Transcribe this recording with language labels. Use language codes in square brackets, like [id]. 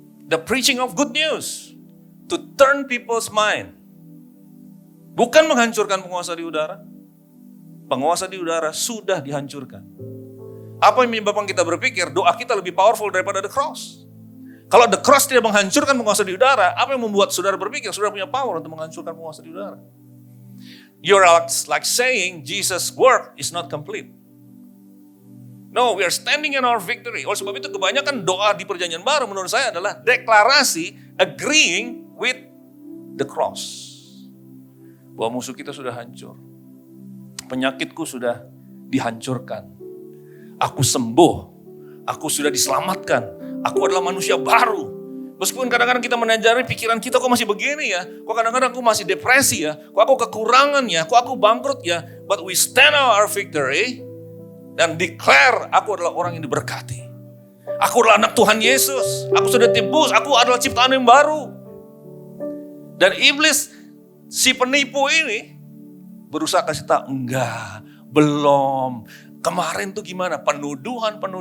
[en] The preaching of good news to turn people's mind. [id] Bukan menghancurkan penguasa di udara. Penguasa di udara sudah dihancurkan. Apa yang menyebabkan kita berpikir doa kita lebih powerful daripada the cross? Kalau the cross tidak menghancurkan penguasa di udara, apa yang membuat saudara berpikir saudara punya power untuk menghancurkan penguasa di udara? [en] You're like saying Jesus' work is not complete. No, we are standing in our victory. [id] Oleh sebab itu kebanyakan doa di perjanjian baru menurut saya adalah deklarasi [en] agreeing with the cross. [id] Bahwa musuh kita sudah hancur. Penyakitku sudah dihancurkan. Aku sembuh. Aku sudah diselamatkan. Aku adalah manusia baru. Meskipun kadang-kadang kita menajari pikiran kita kok masih begini ya. Kok kadang-kadang aku masih depresi ya. Kok aku kekurangan ya. Kok aku bangkrut ya. [en] But we stand on our victory. [id] Dan declare aku adalah orang yang diberkati. Aku adalah anak Tuhan Yesus. Aku sudah tebus. Aku adalah ciptaan yang baru. Dan iblis, si penipu ini, berusaha kasih tahu, enggak, belum. Kemarin tuh gimana? Penuduhan.